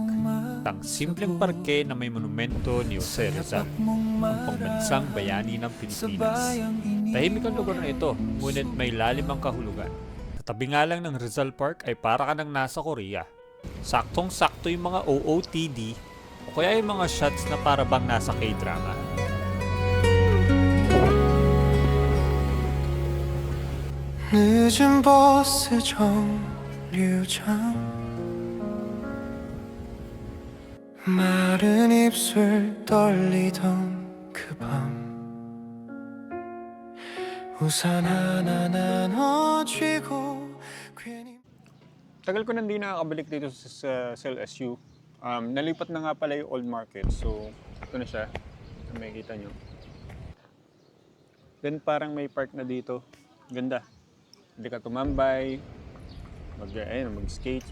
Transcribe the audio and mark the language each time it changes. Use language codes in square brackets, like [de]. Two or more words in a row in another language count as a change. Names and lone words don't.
[tl] Ang simpleng parke na may monumento ni Jose Rizal, ang pambansang bayani ng Pilipinas. Tahimik ang lugar na ito, ngunit may lalim ang kahulugan. Sa tabi nga lang ng Rizal Park ay para ka nang nasa Korea. Saktong-sakto yung mga OOTD o kaya yung mga shots na para bang nasa K-drama. [ko] 늦은 버스 정류장 마른 입술 떨리던 그 밤 우산 하나 나눠 쥐고 괜히 [tl] Tagal ko nang di nakakabalik dito sa CLSU. Nalipat na nga pala yung old market. So, ito na siya. Makikita nyo. Then parang may park na dito. Ganda. Hindi ka tumambay. Mag-skates.